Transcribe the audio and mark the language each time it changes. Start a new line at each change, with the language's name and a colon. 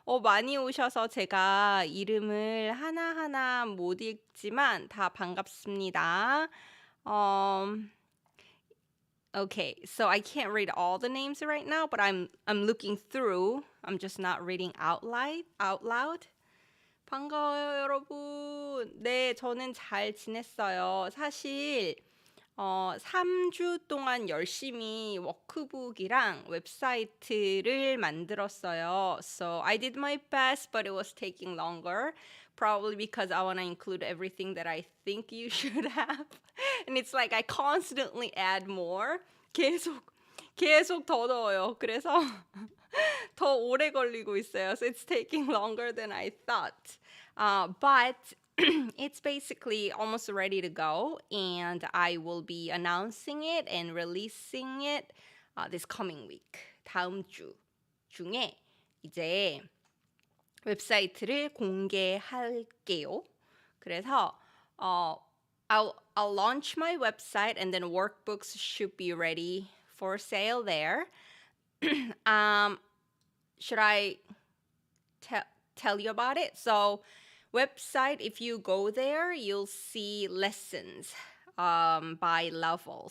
Korean: 많이 오셔서 제가 이름을 하나하나 못 읽지만 다 반갑습니다.
English: Okay, so I can't read all the names right now, but I'm looking through. I'm just not reading out loud.
Korean: 반가워요, 여러분. 네, 저는 잘 지냈어요. 사실 3주 동안 열심히 워크북이랑 웹사이트를 만들었어요.
English: So I did my best, but it was taking longer. Probably because I want to include everything that I think you should have. And it's like I constantly add more.
Korean: 계속 더 넣어요. 그래서 더 오래 걸리고 있어요.
English: So it's taking longer than I thought. But it's basically almost ready to go, and I will be announcing it and releasing it this coming week.
Korean: 다음 주 중에 이제 웹사이트를 공개할게요. 그래서
English: I'll launch my website, and then workbooks should be ready for sale there. Should I tell you about it? So website, if you go there, you'll see lessons by level.